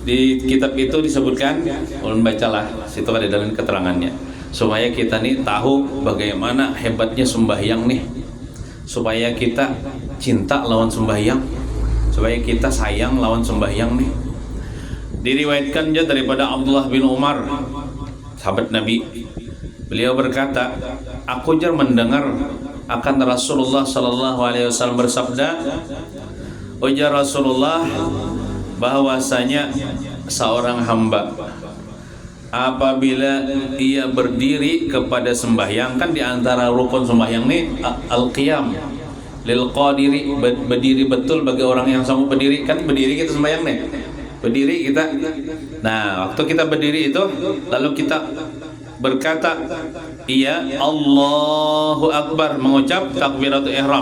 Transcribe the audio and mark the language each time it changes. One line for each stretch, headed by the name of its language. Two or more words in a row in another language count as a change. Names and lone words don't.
Banjar: Di kitab itu disebutkan, ulun bacalah, situ ada dalam keterangannya, supaya kita nih tahu bagaimana hebatnya sembahyang nih, supaya kita cinta lawan sembahyang, supaya kita sayang lawan sembahyang nih. Diriwayatkan juga daripada Abdullah bin Umar, sahabat Nabi. Beliau berkata, aku jar mendengar akan Rasulullah
Arabic: صلى الله عليه وسلم
Banjar: bersabda, ujar Rasulullah, bahwasanya seorang hamba apabila ia berdiri kepada sembahyang, kan diantara rukun sembahyang nih
Arabic: القيام للقادر,
Banjar: berdiri betul bagi orang yang sanggup berdiri. Kan berdiri kita sembahyang nih, berdiri kita. Nah, waktu kita berdiri itu lalu kita berkata iya
Arabic: الله أكبر,
Banjar: mengucap takbiratul ihram.